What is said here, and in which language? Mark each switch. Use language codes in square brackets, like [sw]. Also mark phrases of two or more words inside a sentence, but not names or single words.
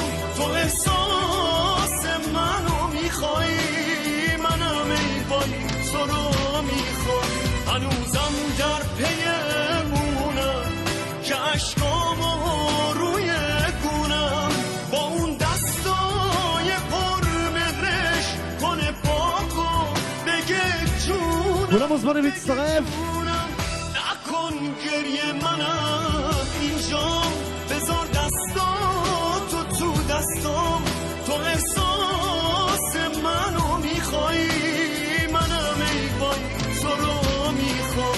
[fa] تو احساس منو میخوای، منم ای وای تو رو میخوای. هنوزم در پی عشقامو روی گونم با اون دستای پر مهرش کنه پاکو بگه جونم. [he] כולם מוזמנים להצטרף. [fa] نکن گریه منم اینجام، بذار دستاتو تو دستام. تو احساس منو میخوای، منم ای وای تو رو میخوام.